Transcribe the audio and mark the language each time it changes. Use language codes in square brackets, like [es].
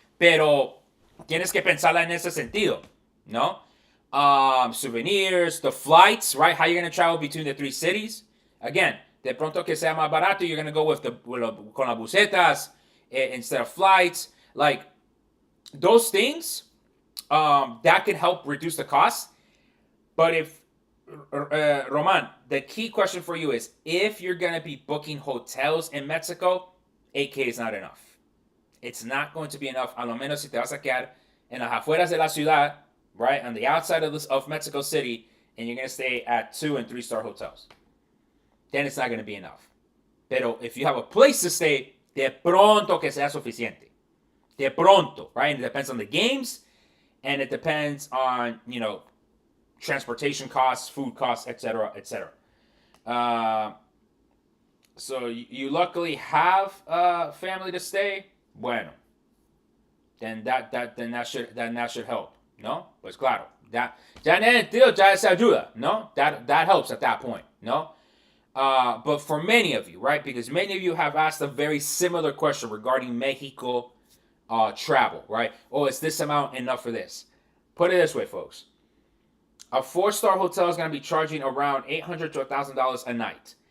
[es] Pero tienes que pensarla en ese sentido, ¿no? [en] Souvenirs, the flights, right? How you're going to travel between the three cities. Again, [es] de pronto que sea más barato, [en] you're going to go with [es] con las busetas [en] instead of flights. Like, those things, that can help reduce the cost. But if, Roman, the key question for you is, if you're going to be booking hotels in Mexico, 8K is not enough. It's not going to be enough, [es] a lo menos si te vas a quedar en las afueras de la ciudad, [en] right, on the outside of Mexico City, and you're going to stay at 2 and 3 star hotels. Then it's not going to be enough. [es] Pero [en] if you have a place to stay, [es] de pronto que sea suficiente. De pronto, [en] right? And it depends on the games, and it depends on, transportation costs, food costs, etc., etc. So you luckily have family to stay. [es] Bueno, [en] then that should help, no? [es] Pues claro, ya en el sentido ya se ayuda, no? [en] That helps at that point, no? But for many of you, right? Because many of you have asked a very similar question regarding Mexico travel, right? Oh, is this amount enough for this? Put it this way, folks. A 4-star hotel is going to be charging around $800 to $1,000 a night.